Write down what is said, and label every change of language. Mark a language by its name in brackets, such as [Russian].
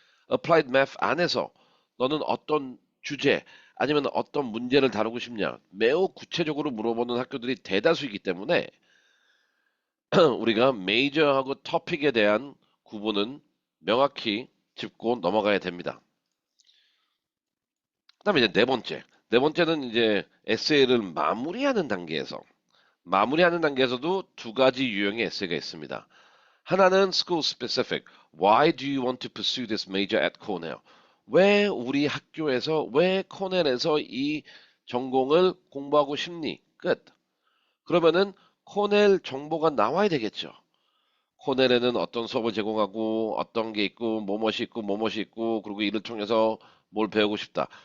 [Korean] applied math 안에서 너는 어떤 주제 아니면 어떤 문제를 다루고 싶냐 매우 구체적으로 물어보는 학교들이 대다수이기 때문에 우리가 메이저하고 토픽에 대한 구분은 명확히 짚고 넘어가야 됩니다. 그다음에 이제 네 번째. 네 번째는 이제 에세이를 마무리하는 단계에서도 두 가지 유형의 에세이가 있습니다. 하나는 [English] school specific. Why do you want to pursue this major at Cornell? [Korean] 왜 우리 학교에서, 왜 코넬에서 이 전공을 공부하고 싶니? 끝. 그러면은 코넬 정보가 나와야 되겠죠. 코넬에는 어떤 수업을 제공하고 어떤 게 있고 뭐뭇이 있고 뭐뭇이 있고 그리고 이를 통해서 뭘 배우고 싶다.